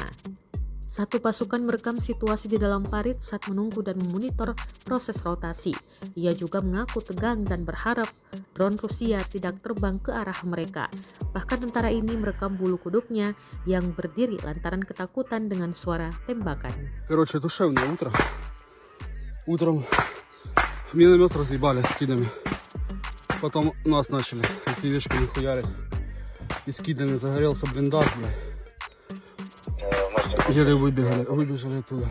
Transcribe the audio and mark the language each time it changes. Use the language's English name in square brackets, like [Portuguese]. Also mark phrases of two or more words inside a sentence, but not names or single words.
[Indonesian] Satu pasukan merekam situasi di dalam parit saat menunggu dan memonitor proses rotasi. Ia juga mengaku tegang dan berharap drone Rusia tidak terbang ke arah mereka. Bahkan tentara ini merekam bulu kuduknya yang berdiri lantaran ketakutan dengan suara tembakan. [Russian] Короче, душевное утро. Утром миномет разъебали скидами. Потом нас начали пивешками хуярить. И скидами загорелся блиндаж, блядь. Еле выбежали оттуда.